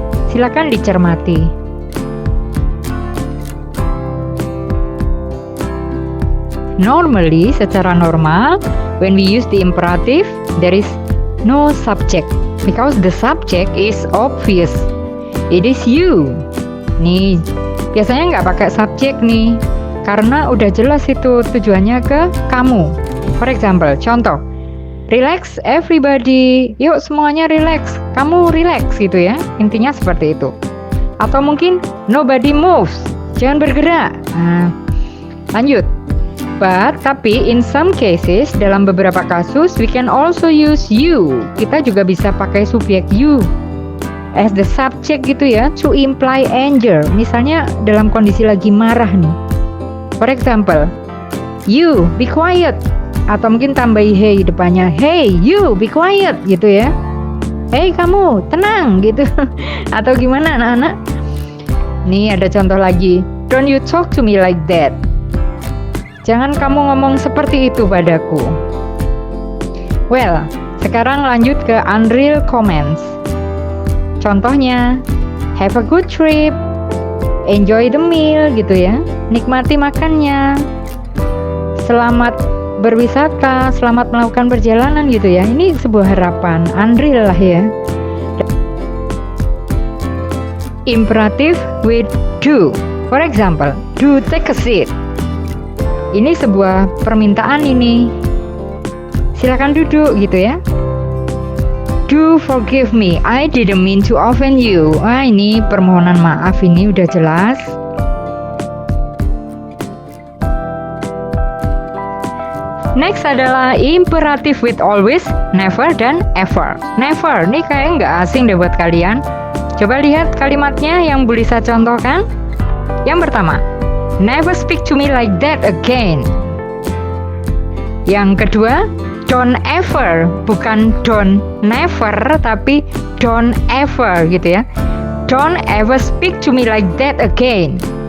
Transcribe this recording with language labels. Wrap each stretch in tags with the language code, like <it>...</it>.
<id>Silakan dicermati.</id> <en>Normally,</en> <id>secara normal,</id> <en>when we use the imperative, there is no subject because the subject is obvious. It is you.</en> <id>Nih, biasanya nggak pakai subjek nih, karena udah jelas itu tujuannya ke kamu.</id> <en>For example,</en> <id>contoh,</id> <en>relax everybody,</en> <id>yuk semuanya relax, kamu relax gitu ya, intinya seperti itu. Atau mungkin</id> <en>nobody moves,</en> <id>jangan bergerak. Nah, lanjut.</id> <en>Tapi in some cases,</en> <id>dalam beberapa kasus,</id> <en>we can also use you.</en> <id>Kita juga bisa pakai subjek you</id> <en>as the subject</en> <id>gitu ya,</id> <en>to imply anger.</en> <id>Misalnya dalam kondisi lagi marah nih.</id> <en>For example, you be quiet.</en> <id>Atau mungkin tambahi hey depannya,</id> <en>hey you be quiet</en> <id>gitu ya. Hey kamu tenang gitu. Atau gimana anak-anak? Nih ada contoh lagi,</id> <en>don't you talk to me like that.</en> <id>Jangan kamu ngomong seperti itu padaku. Well, sekarang lanjut ke unreal commands. Contohnya,</id> <en>have a good trip, enjoy the meal</en> <id>gitu ya, nikmati makannya, selamat berwisata, selamat melakukan perjalanan gitu ya. Ini sebuah harapan, unreal lah ya.</id> <en>Imperative with do. For example, do take a seat.</en> <id>Ini sebuah permintaan ini. Silakan duduk gitu ya.</id> <en>Do forgive me, I didn't mean to offend you.</en> <id>Ini permohonan maaf, ini udah jelas.</id> <en>Next adalah imperative with always, never, dan ever.</en> <id>Never, ini kayaknya nggak asing deh buat kalian. Coba lihat kalimatnya yang Bulisa contohkan. Yang pertama,</id> <en>never speak to me like that again.</en> <id>Yang kedua, don't ever, bukan don't never, tapi don't ever gitu ya.</id> <en>Don't ever speak to me like that again.</en>